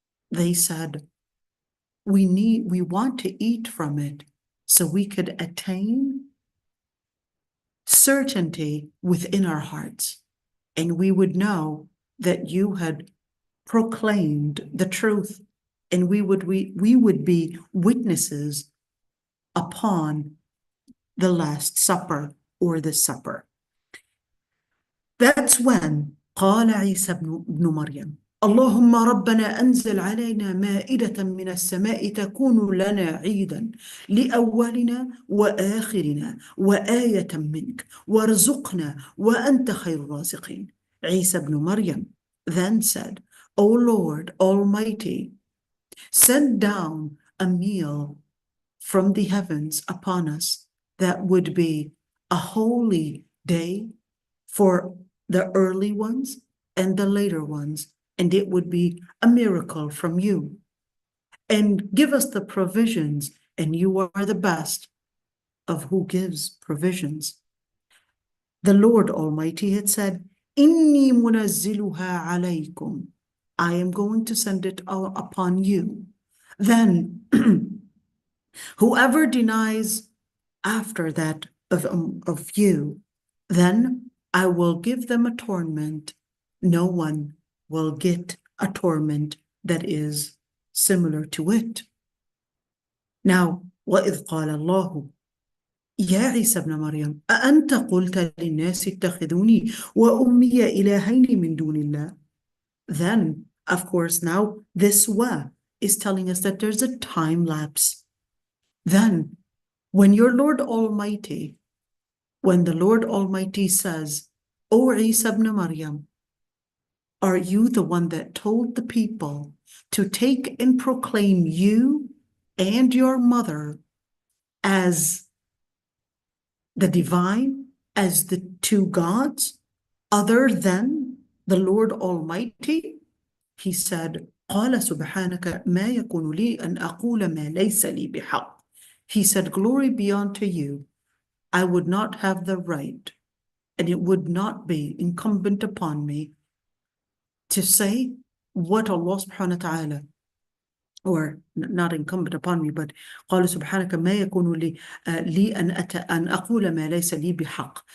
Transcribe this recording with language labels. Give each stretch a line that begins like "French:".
English: They said, we want to eat from it so we could attain certainty within our hearts, and we would know that you had proclaimed the truth, and we would be witnesses upon the Last Supper, or the supper. That's when
Arabic: قال عيسى ابن مريم اللهم ربنا أنزل علينا مائدة من السماء تكون لنا عيدا لأولنا وآخرنا وآية منك وارزقنا وأنت خير الرازقين.
English: Isa ibn Maryam then said, O Lord Almighty, send down a meal from the heavens upon us that would be a holy day for the early ones and the later ones, and it would be a miracle from you. And give us the provisions, and you are the best of who gives provisions. the Lord Almighty had said,
Arabic: إِنِّي مُنَزِّلُهَا عَلَيْكُمْ,
English: I am going to send it upon you. Then whoever denies after that of you, then I will give them a torment. No one will get a torment that is similar to it. Now,
Arabic: وَإِذْ قَالَ اللَّهُ يا عيسى ابن مريم أأنت قلت للناس اتخذوني وأمي إلهين من دون الله.
English: Then, of course, now this wa is telling us that there's a time lapse. Then, when the Lord Almighty says, O Isa ibn Maryam, are you the one that told the people to take and proclaim you and your mother as the divine, as the two gods, other than the Lord Almighty? He said,
Arabic: قال سبحانك ما يكون لي أن أقول ما ليس لي بحق.
English: He said, glory be unto you. I would not have the right, and it would not be incumbent upon me to say what Allah subhanahu wa ta'ala, or not incumbent upon me, but
Arabic: قال سبحانك ما يكون لي أن أقول ما ليس لي بحق.